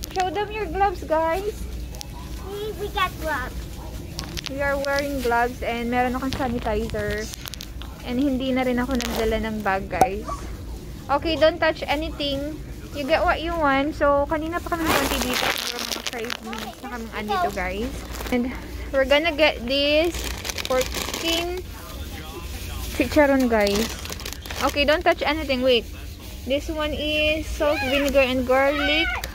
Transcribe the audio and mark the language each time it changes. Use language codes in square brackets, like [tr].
[en] Show them your gloves, guys. We got gloves. We are wearing gloves and [tl] meron akong [en] sanitizer. [tl] And hindi na rin ako nagdala ng bag, guys. [en] Okay, don't touch anything. You get what you want. [tl] So, kanina pa kami konti dito. Siguro mga 5 minutes na kami andito, guys. [en] And we're gonna get this pork skin chicharon, guys. Okay, don't touch anything. Wait. This one is salt, vinegar, and garlic.